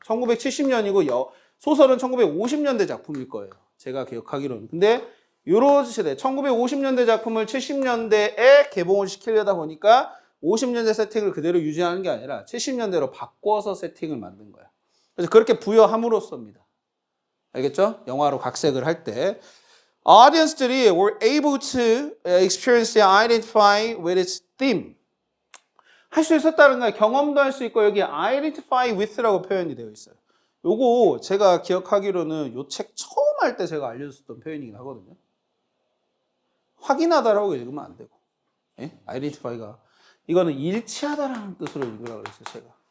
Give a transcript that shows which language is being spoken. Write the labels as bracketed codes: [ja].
[ko] 1970년이고 소설은 1950년대 작품일 거예요. 제가 기억하기로는. 근데 요런 시대 1950년대 작품을 70년대에 개봉을 시키려다 보니까 50년대 세팅을 그대로 유지하는 게 아니라 70년대로 바꿔서 세팅을 만든 거야. 그래서 그렇게 부여함으로써입니다. 알겠죠? 영화로 각색을 할 때 audience들이 [en] were able to experience and identify with its theme. [ko] 할 수 있었다는 거야. 경험도 할 수 있고 여기 identify with라고 표현이 되어 있어요. 요거 제가 기억하기로는 요 책 처음 할 때 제가 알려줬던 표현이긴 하거든요. 확인하다라고 읽으면 안 되고 예? identify가 이거는 일치하다라는 뜻으로 읽으라고 그랬어요.